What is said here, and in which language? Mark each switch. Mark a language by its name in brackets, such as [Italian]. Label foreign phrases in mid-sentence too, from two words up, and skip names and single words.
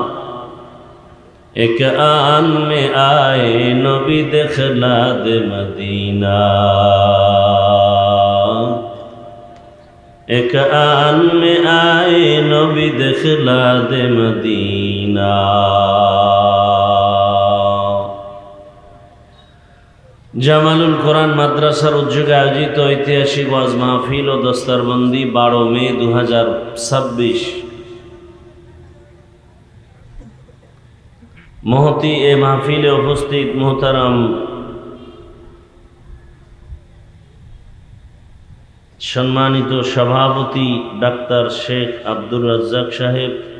[Urdu] ایک آن میں آئے نبی دکھلا دے مدینہ، ایک آن میں آئے نبی دکھلا دے مدینہ. [Bangla] জামালুল কোরআন মাদ্রাসার উদ্যোগে আয়োজিত ঐতিহাসিক ওয়াজ মাহফিল ও দস্তারবন্দি 12 মে 2026 মহতি এ মাহফিলে উপস্থিত মোহতারাম সম্মানিত সভাপতি ডাক্তার শেখ আব্দুর রাজ্জাক সাহেব,